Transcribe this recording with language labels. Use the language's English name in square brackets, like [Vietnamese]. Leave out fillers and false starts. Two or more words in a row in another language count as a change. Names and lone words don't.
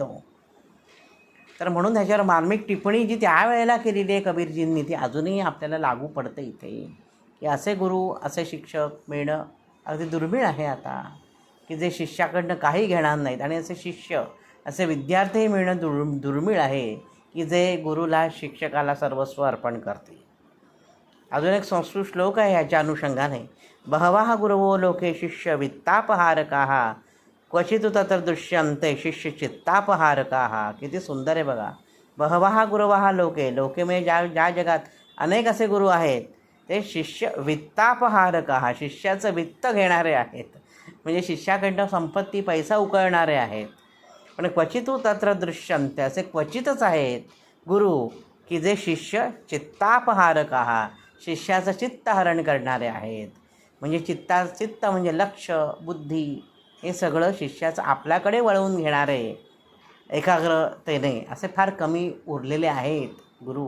[Marathi] तर म्हणून ह्याच्यावर मार्मिक टिप्पणी जी त्यावेळेला केलेली आहे कबीरजींनी, ती अजूनही आपल्याला लागू पडते इथे, की असे गुरु, असे शिक्षक मिळणं अगदी दुर्मिळ आहे आता, की जे शिष्याकडनं काही घेणार नाहीत. आणि असे शिष्य, असे विद्यार्थीही मिळणं दुर्मिळ आहे की जे गुरुला, शिक्षकाला सर्वस्व अर्पण करतील. अजून एक संस्कृत श्लोक आहे ह्याच्या अनुषंगाने, [Sanskrit] बहवः गुरवो लोके शिष्य वित्तापहारकाः क्वचितु तत्र दृश्यन्ते शिष्य चित्तापहारकाः. [Marathi] किती सुंदर आहे बघा. [Sanskrit] बहवः गुरवः लोके, [Marathi] लोके म्हणजे ज्या जगात अनेक असे गुरु आहेत ते [Sanskrit] शिष्य वित्तापहारकाः, [Marathi] शिष्याचं वित्त घेणारे आहेत. म्हणजे शिष्याकडनं संपत्ती, पैसा उकळणारे आहेत. [Sanskrit] पण क्वचितु तत्र दृश्यन्ते, [Marathi] असे क्वचितच आहेत गुरु की जे [Sanskrit] शिष्य चित्तापहारकाः, [Marathi] शिष्याचं चित्तहरण करणारे आहेत. म्हणजे चित्त म्हणजे लक्ष, बुद्धी, हे सगळं शिष्याचं आपल्याकडे वळवून घेणारे एकाग्रतेने असे फार कमी उरलेले आहेत गुरु.